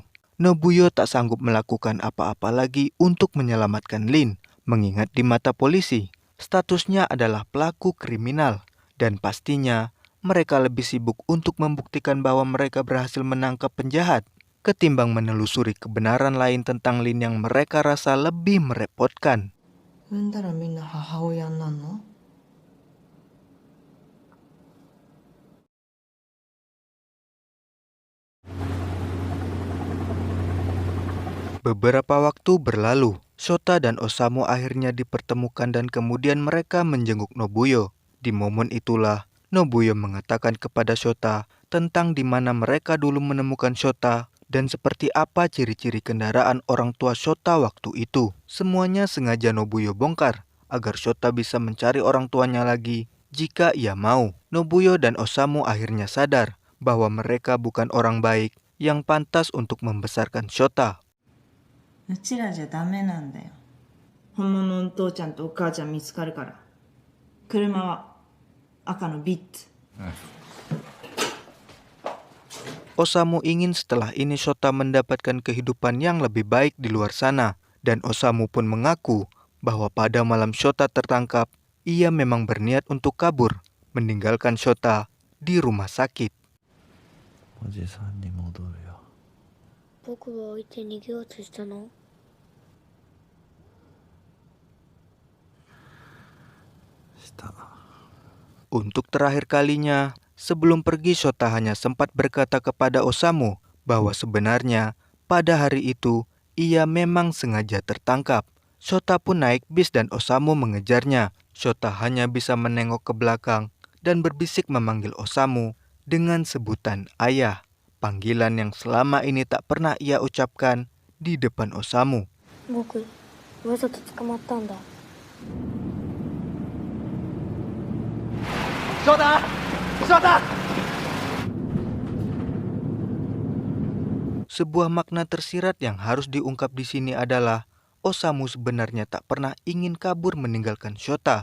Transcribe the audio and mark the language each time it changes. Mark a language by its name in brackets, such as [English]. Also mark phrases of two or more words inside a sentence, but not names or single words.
[Indonesian] Nobuyo tak sanggup melakukan apa-apa lagi untuk menyelamatkan Lin, mengingat di mata polisi, statusnya adalah pelaku kriminal, dan pastinya mereka lebih sibuk untuk membuktikan bahwa mereka berhasil menangkap penjahat, ketimbang menelusuri kebenaran lain tentang Lin yang mereka rasa lebih merepotkan. [Japanese] 産んだらみんな母親になんの？ [Indonesian] Beberapa waktu berlalu, Shota dan Osamu akhirnya dipertemukan dan kemudian mereka menjenguk Nobuyo. Di momen itulah, Nobuyo mengatakan kepada Shota tentang di mana mereka dulu menemukan Shota dan seperti apa ciri-ciri kendaraan orang tua Shota waktu itu. Semuanya sengaja Nobuyo bongkar agar Shota bisa mencari orang tuanya lagi jika ia mau. Nobuyo dan Osamu akhirnya sadar bahwa mereka bukan orang baik yang pantas untuk membesarkan Shota. [Japanese] うちらじゃダメなんだよ。本物の父ちゃんとお母ちゃん見つかるから。車は赤のビッツ。 [Indonesian] Osamu ingin setelah ini Shota mendapatkan kehidupan yang lebih baik di luar sana. Dan Osamu pun mengaku bahwa pada malam Shota tertangkap, ia memang berniat untuk kabur, meninggalkan Shota di rumah sakit. [Japanese] おじさんに戻るよ。僕は置いて逃げようとしたの？した。 [Indonesian] Untuk terakhir kalinya, sebelum pergi Shota hanya sempat berkata kepada Osamu bahwa sebenarnya pada hari itu ia memang sengaja tertangkap. Shota pun naik bis dan Osamu mengejarnya. Shota hanya bisa menengok ke belakang dan berbisik memanggil Osamu dengan sebutan ayah, panggilan yang selama ini tak pernah ia ucapkan di depan Osamu. [Japanese] 僕わざと捕まったんだ。 [Indonesian] Sebuah makna tersirat yang harus diungkap di sini adalah Osamu sebenarnya tak pernah ingin kabur meninggalkan Shota.